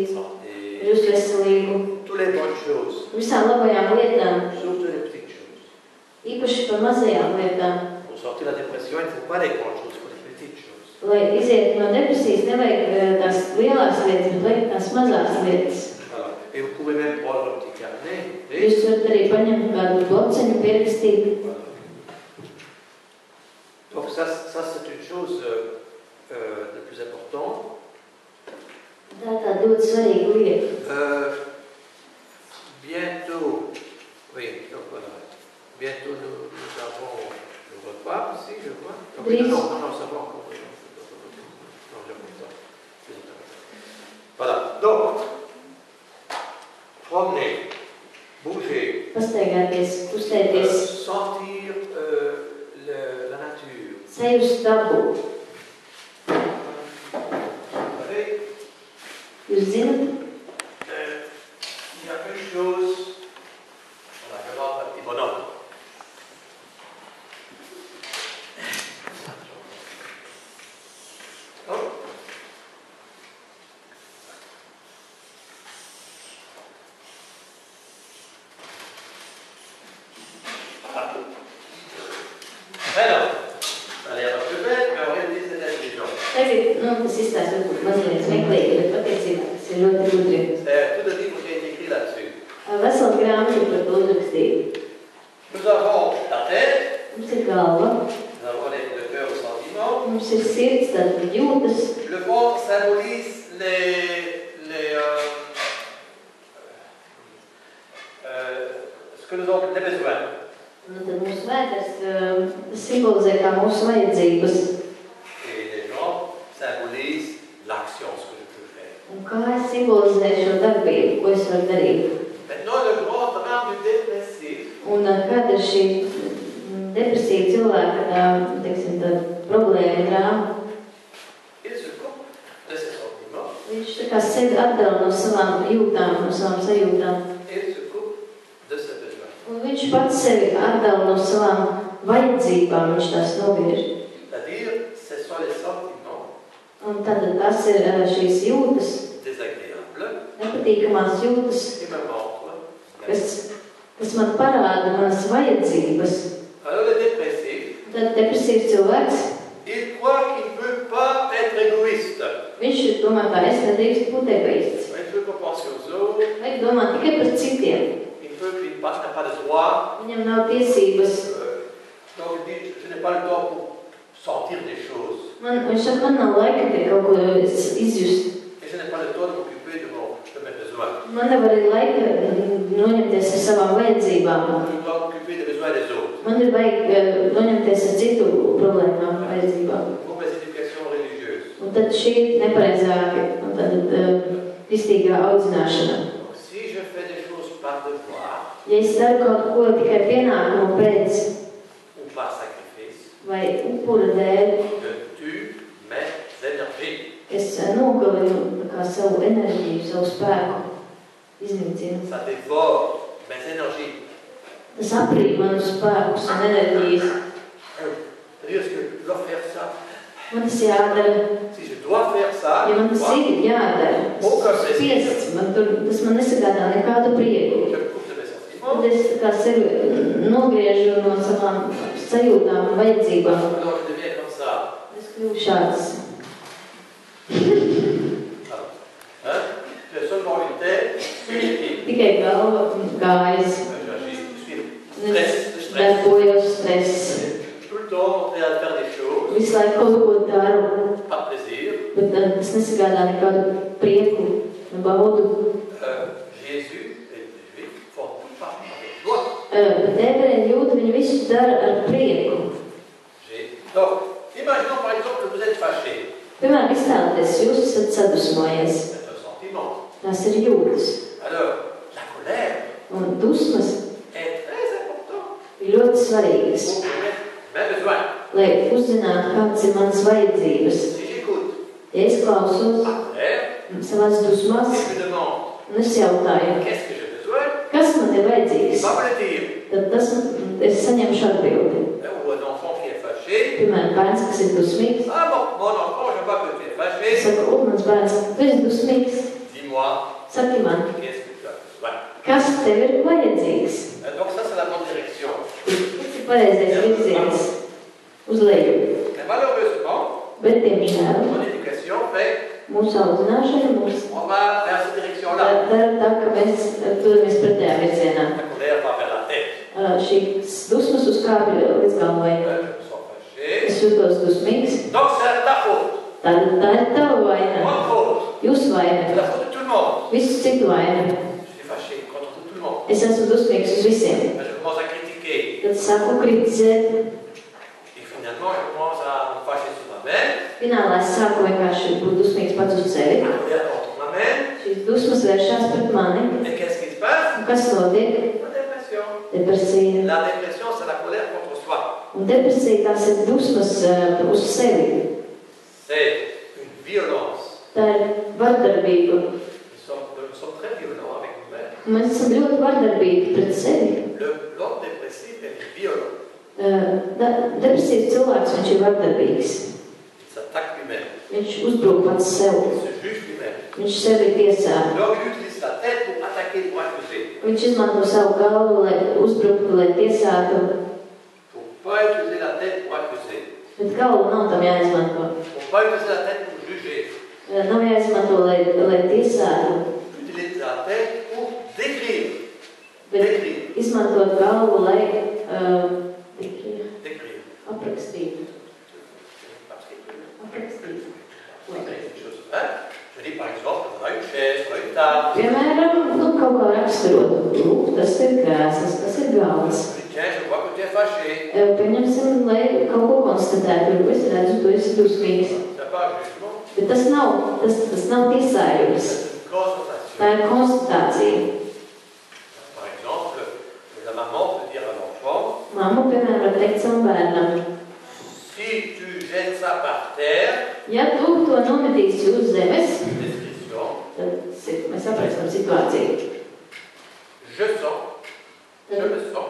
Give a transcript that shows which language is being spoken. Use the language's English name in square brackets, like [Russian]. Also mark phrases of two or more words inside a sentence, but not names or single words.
[French] santé, [Latvian] par jūsu veselību, [French] toutes les bonnes choses, [Latvian] visām labajām lietām, [French] surtout les petites choses. [Latvian] īpaši par mazajām lietām. [French] Pour sortir de la dépression, il ne faut pas les grandes choses, il faut les petites choses. [Latvian] Lai iziet no depresijas, nevajag tās lielās lietas, bet vajag tās mazās lietas. [French] Voilà. Et vous pouvez même prendre un petit carnet. [Latvian] Jūs varat arī paņemt kādu blociņu, pierakstīt. [French] Voilà. Donc ça c'est une chose de plus importante. [Latvian] Tā ir tāda ļoti svarīga lieta. [French] Bientôt, oui, donc voilà. Bientôt nous avons le repas ici, je vois. Donc, non, ça va encore. Non, je vois ça. Voilà, donc, promener, bouger, [Latvian] Pastaigāties, kustēties, [French] sentir la nature. [Latvian] sajust dabu. Jūs zināt, [French] Il y a une chose, voilà, je vois un petit bonhomme. Oh. Ah. Alors, ça a l'air un peu bête, mais en réalité c'est intelligent. [Latvian] tagad, tas izstāsta varbūt mazliet smieklīgi, bet patiesībā tas ir ļoti gudri. [French] C'est tout le livre qui est écrit là-dessus. [Latvian] Vesela grāmata par to uzrakstīta. [French] Nous avons la tête, [Latvian] Mums ir galva, [French] nous avons le cœur, le sentiment. [Latvian] mums ir sirds, tātad jūtas. [French] Le ventre symbolise ce que nous avons les besoins. [Latvian] Un tad mūsu vēders simbolizē kā mūsu vajadzības. [French] Et les jambes symbolisent l'action, ce que je peux faire. [Latvian] Un kājas simbolizē šo darbību, ko es varu darīt. [French] Maintenant, le grand drame du dépressif, [Latvian] Un kāda ir šī depresija cilvēka, teiksim, tā problēma, drāma. [French] il se coupe de ses sentiments, [Latvian] Viņš tā kā sevi atdala no savām jūtām, no savām sajūtām. [French] et il se coupe de ses besoins. [Latvian] Un viņš pats sevi atdala no savām vajadzībām, viņš tās nogriež. [French] C'est-à-dire, ce sont les sentiments [Latvian] Un tad tas ir šīs jūtas, [French] désagréables [Latvian] nepatīkamās jūtas, [French] qui me montrent. [Latvian] kas man parāda manas vajadzības. [French] Alors, le dépressif, [Latvian] Tad depresīvs cilvēks, [French] il croit qu'il ne peut pas être égoïste. [Latvian] viņš domā, ka es nedrīkstu būt egoists. [French] Il ne peut pas penser aux autres, [Latvian] Vajag domāt tikai par citiem. [French] il n'a pas de droit. [Latvian] Viņam nav tiesības. [French] Donc il dit, je n'ai pas le temps pour sentir des choses. [Latvian] Viņš saka, man nav laika pie kaut ko izjust. [French] Et je n'ai pas le temps de m'occuper de mes besoins. [Latvian] Man nav arī laika noņemties ar savām vajadzībām. [French] Je dois m'occuper des besoins des autres. [Latvian] Man ir vajag noņemties ar citu problēmām, vajadzībām. [French] Mauvaise éducation religieuse. [Latvian] Un tad šī nepareizāka, un tad kristīgā audzināšana. [French] Donc, si je fais des choses par devoir [Latvian] Ja es daru kaut ko tikai pienākumu pēc [French] ou par sacrifice, [Latvian] vai upura dēļ, [French] je tue mes énergies. [Latvian] es nogalinu kā savu enerģiju, savu spēku, iznīcinu. [French] Ça dévore mes énergies. [Latvian] Tas aprīt manus spēkus un enerģijas. [French] C'est-à-dire, est-ce que je dois faire ça? [Latvian] Man tas jādara, [French] Si je dois faire ça, [Latvian] ja man tas ir jādara. Tas spiests, tas man nesagādā nekādu prieku. [French] je me coupe de mes sentiments. [Latvian] Tad es tā kā sevi nogriežu no savām sajūtām un vajadzībām. [French] Alors je deviens comme ça. [Latvian] Es kļuvu šāds. [French] Hein? J'ai seulement une tête, une équipe. [Latvian] Tikai galva un kājas. [French] Je suis [Latvian] Darbojos stress. [French] tout le temps en train de faire des choses, [Latvian] Visu laiku kaut ko daru, [French] pas plaisir. [Latvian] bet tas nesagādā nekādu prieku un baudu. [French] Jésus et les Juifs font tout par avec joie. [Latvian] Bet ebreji jūti, viņi visu dara ar prieku. [French] Donc, imaginons par exemple que vous êtes fâché. [Latvian] Piemēram, iztēloties, jūs esat sadusmojies. [French] C'est un sentiment. [Latvian] Tās ir jūtas. [French] Alors, la colère [Latvian] Un dusmas [French] est très importante [Latvian] ir ļoti svarīgas, [French] pour connaître mes besoins. [Latvian] lai uzzinātu, kādas ir manas vajadzības. [French] Si j'écoute [Latvian] Ja es klausos [French] ma colère [Latvian] savās dusmās, [French] et je me demande [Latvian] un es jautāju, [French] qu'est-ce que j'ai besoin, [Latvian] kas man ir [French] il [Latvian] vajadzīgs, [French] va me le dire. [Latvian] tad es saņemšu atbildi. [French] Ou un enfant qui est fâché. [Latvian] Piemēram, bērns, kas ir dusmīgs, [French] Ah, mon enfant, je vois que tu es [Latvian] es [French] fâché. [Latvian] saku, mans bērns, tu esi dusmīgs, [French] Dis-moi, [Latvian] saki man, [French] qu'est-ce que tu as besoin? [Latvian] kas tev ir vajadzīgs. [French] Donc ça, c'est la bonne direction. [Latvian] Tas ir pareizais virziens uz leju. [French] Mais malheureusement, [Latvian] Bet, diemžēl, [French] mon éducation fait [Latvian] mūsu audzināšana mūs [French] on va vers cette direction-là. [Latvian] dara tā, ka mēs dodamies pretējā virzienā. [French] La colère va vers la tête. [Latvian] Šīs dusmas uzkāpja līdz galvai. [French] Je me sens fâché. [Latvian] Es jūtos dusmīgs. [French] Donc c'est ta faute. [Latvian] Tā ir tava vaina. [French] Mon faute. [Latvian] Jūsu [French] C'est [Latvian] vaina. [French] la faute de tout le monde. [Latvian] Visu citu vaina. [French] Je suis fâché contre tout le monde. [Latvian] Es esmu dusmīgs uz visiem. [French] Je commence à critiquer. [Latvian] Tad sāku kritizēt. [French] Et finalement, je commence à me fâcher sur moi-même. [Latvian] Finālā es sāku vienkārši būt dusmīgs pats uz sevi. [French] La colère contre moi-même. [Latvian] Šīs dusmas vēršās pret mani. [French] Et qu'est-ce qui se passe? [Latvian] Un kas notiek? [French] La dépression. [Latvian] Depresija. [French] La dépression, c'est la colère contre soi. [Latvian] Un depresija tās ir dusmas uz sevi. [French] C'est une violence. [Latvian] Tā ir vardarbība. [French] Nous sommes très violents avec nous-mêmes. [Latvian] Mēs esam ļoti vardarbīgi pret sevi. [French] L'homme dépressif est violent. [Latvian] Depresīvs cilvēks, viņš ir vardarbīgs. [French] Il s'attaque lui-même. [Latvian] Viņš uzbruk pats sev. [French] Il se juge lui-même. [Latvian] Viņš sevi tiesā. [French] Donc il utilise la tête pour attaquer, pour accuser. [Latvian] Viņš izmanto savu galvu, lai uzbruktu, lai tiesātu. [French] Il ne faut pas utiliser la tête pour accuser. [Latvian] Bet galvu nav tam jāizmanto. [French] Il ne faut pas utiliser la tête pour juger. [Latvian] Nav jāizmanto, lai tiesātu. [French] Utiliser la tête pour décrire. [Latvian] Bet izmantot galvu, lai [French] Décrire. [Latvian] aprakstītu. [French] Je dis par exemple, on a une chaise, on a une table. [Latvian] Piemēram, kaut kā raksturot. Lūk, tas ir krēsls, tas ir galds. [French] Je dis, tiens, je vois que tu es fâché. [Latvian] Pieņemsim, lai kaut ko konstatētu. Es redzu, tu esi dusmīgs. [French] C'est pas un jugement, [Latvian] Bet tas nav tiesājums. [French] c'est une constatation. [Latvian] Tā ir konstatācija. [French] Par exemple, la maman peut dire à l'enfant, [Latvian] Mamma, piemēram, var teikt savam bērnam, [French] si tu jettes ça par terre, [Latvian] ja tu to nometīsi uz zemes, [French] description, [Latvian] tad mēs aprakstam situāciju. [French] je me sens